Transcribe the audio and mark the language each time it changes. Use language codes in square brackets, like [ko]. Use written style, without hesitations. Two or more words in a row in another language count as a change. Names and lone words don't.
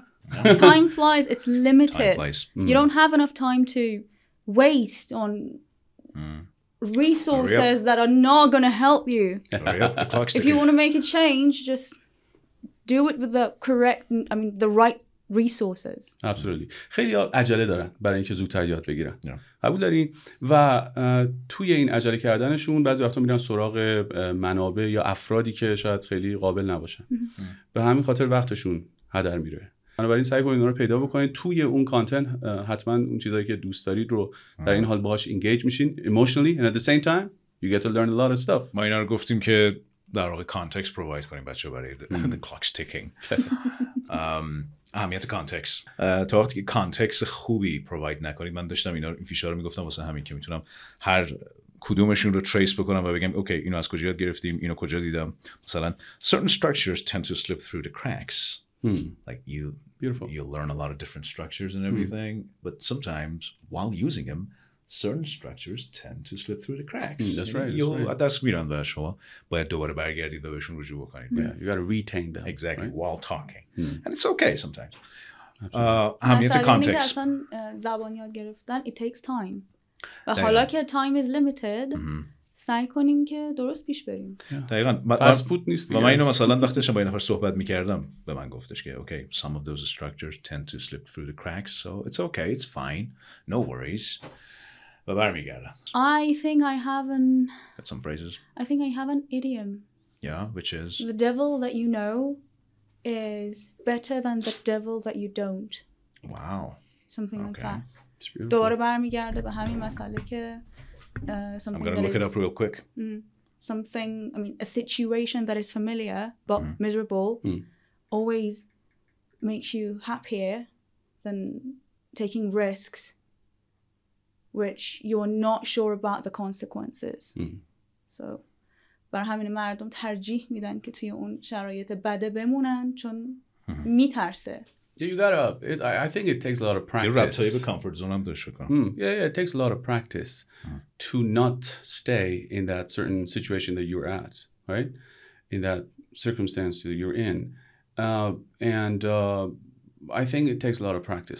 [en] Time flies. It's limited. Time flies. You don't have enough time to waste on resources that are not going to help you. Hurry up, the clock's If ticking. you want to make a change, just do it with the the right resources. Absolutely. [fa] خیلی عجله دارن برای اینکه زودتر یاد بگیرن. قبول دارین؟ و توی این عجله کردنشون بعضی وقتا میرن سراغ منابع یا افرادی که شاید خیلی قابل نباشن. به همین خاطر وقتشون هدر میره. بنابراین سعی کنید اینا رو پیدا بکنید. توی اون کانتنت حتما اون چیزایی که دوست دارید رو در این حال باهاش انگیج میشین [en] emotionally and at the same time you get to learn a lot of stuff. [fa] ما اینا رو گفتیم که در واقع [en] context provide [fa] کنیم بچه برای [en] the clock's ticking. [fa] اهمیت کانتکست. تا وقتی که کانتکست خوبی پروواید نکنید، من داشتم این فیشا رو میگفتم واسه همین که میتونم هر کدومشون رو تریس بکنم و بگم اوکی اینو از کجا یاد گرفتیم، اینو کجا دیدم. مثلا [en] certain structures tend to slip through the cracks. Like you'll learn a lot of different structures and everything, but sometimes while using them, certain structures tend to slip through the cracks. That's right. [fa] دست میرن و شما باید دوباره برگردید و بهشون رجوع بکنید. [en] Yeah, you got to retain them. Exactly, right? While talking. And it's okay sometimes. [fa] اهمیت کانتکست. اصلا زبان یاد گرفتن [en] it takes time. [fa] و حالا که [en] time is limited [fa] سعی کنیم که درست پیش بریم. دقیقاً. فست فود نیست. و من اینو مثلا وقتی داشتم با این نفر صحبت می‌کردم به من گفتش که [en] okay, some of those structures tend to slip through the cracks, so it's okay, it's fine, no worries. [fa] و برمیگردم. [en] I think I have some phrases. I think I have an idiom. Yeah, which is the devil that you know is better than the devil that you don't. Wow. Something like that. [fa] دوباره برمیگرده به همین مسئله که [en] I'm going to look it up real quick. Something, I mean, a situation that is familiar but miserable always makes you happier than taking risks which you're not sure about the consequences. [fa] So برای همین مردم ترجیح میدن که توی اون شرایط بده بمونن چون میترسه. [en] Yeah, you gotta. I think it takes a lot of practice. You're right. So you have a comfort zone. Yeah, it takes a lot of practice to not stay in that certain situation that you're at, right? In that circumstance that you're in, and I think it takes a lot of practice.